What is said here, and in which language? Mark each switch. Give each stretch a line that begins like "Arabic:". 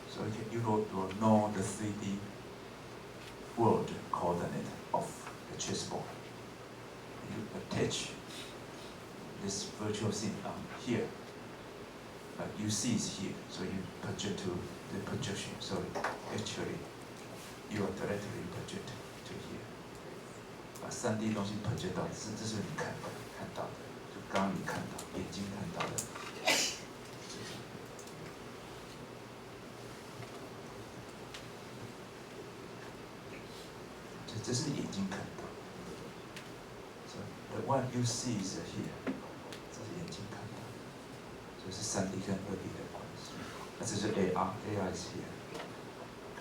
English: So you will know the 3D world coordinate of the chessboard. You attach this virtual scene here. But you see it's here, so you project to the projection. So actually, you are directly project to here.
Chinese: 把3D 东西 project 到，这是你看到的，就刚刚你看到，眼睛看到的。这是你眼睛看到。
English: So the one you see is here.
Chinese: 这是眼睛看到的，所以是3D 跟2D 的关系。那这是 AR，
English: AR is here。